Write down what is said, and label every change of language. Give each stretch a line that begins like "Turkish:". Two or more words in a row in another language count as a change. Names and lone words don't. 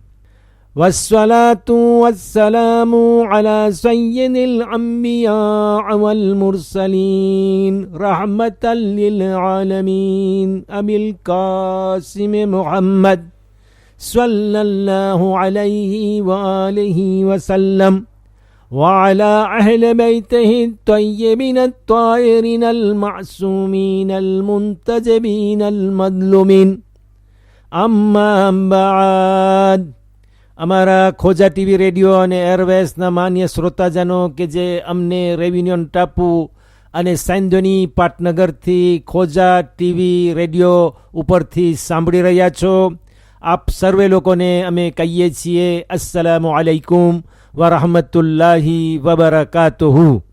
Arabic: والصلاة والسلام على سيد الأنبياء والمرسلين رحمة للعالمين أبي القاسم محمد صلى الله عليه وآله وسلم وعلى أهل بيته الطيبين الطاهرين المعصومين المنتجبين المظلومين. أما بعد.
Gujarati: અમારા ખોજા ટીવી રેડિયો અને એરવેસના માન્ય શ્રોતાજનો કે જે અમને રેવિન્યુન ટાપુ અને સાંધોની પાટનગરથી ખોજા ટીવી રેડિયો ઉપરથી સાંભળી રહ્યા છો, આપ સર્વે લોકોને અમે કહીએ છીએ
Arabic: السلام عليكم ورحمة الله وبركاته.